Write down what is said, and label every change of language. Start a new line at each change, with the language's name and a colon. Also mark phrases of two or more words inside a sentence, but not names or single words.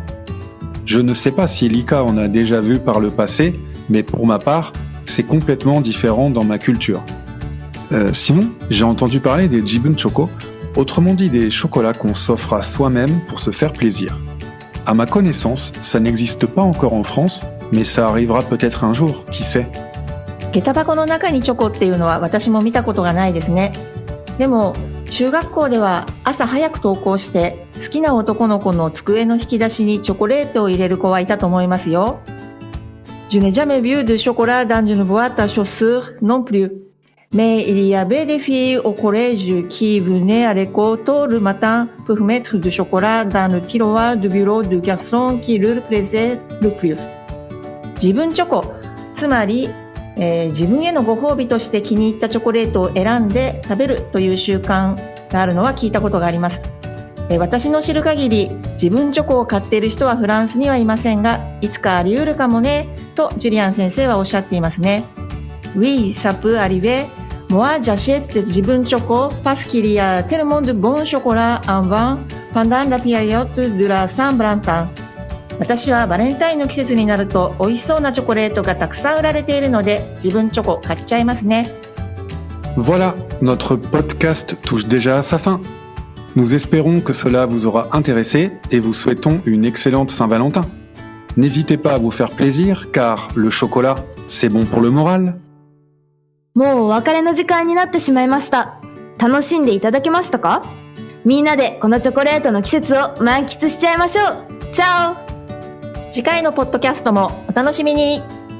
French: Je ne sais pas si Lika en a déjà vu par le passé, mais pour ma part, c'est complètement différent dans ma culture. Sinon, j'ai entendu parler des Jibun Choco, autrement dit des chocolats qu'on s'offre à soi-même pour se faire plaisir. À ma connaissance, ça n'existe pas encore en France, mais ça arrivera peut-être un jour, qui sait.
Japanese: 下駄箱の中にチョコっていうのは私も見たことがないですね。でも中学校では朝早く登校して好きな男の子の机の引き出しにチョコレートを入れる子はいたと思いますよ。
French: Je n'ai jamais vu de chocolat dans une boîte à chaussures non plus. Mais il y avait des filles au collège qui venaient à l'école tôt le matin pour mettre du chocolat dans le tiroir du bureau du garçon qui leur plaisait le plus.
Japanese: 自分チョコ、つまり自分へのご褒美として気に入ったチョコレートを選んで食べるという習慣があるのは聞いたことがあります。私の知る限り自分チョコを買っている人はフランスにはいませんが、いつかあり得るかもねとジュリアン先生はおっしゃっていますね。
French: Oui, ça peut arriver. Moi, j'achète 自分チョコ parce qu'il y a tellement de bons chocolats en vente pendant la période de la Saint-Valentin.
Japanese: 私はバレンタインの季節になると美味しそうなチョコレートがたくさん売られているので自分チョコ買っちゃいますね。
French: Voilà, notre podcast touche déjà à sa fin. Nous espérons que cela vous aura intéressé et vous souhaitons une excellente Saint-Valentin. N'hésitez pas à vous faire plaisir car le chocolat, c'est bon pour le moral.
Japanese: もうお別れの時間になってしまいました。楽しんでいただけましたか？みんなでこのチョコレートの季節を満喫しちゃいましょう。チャオ！次回のポッドキャストもお楽しみに。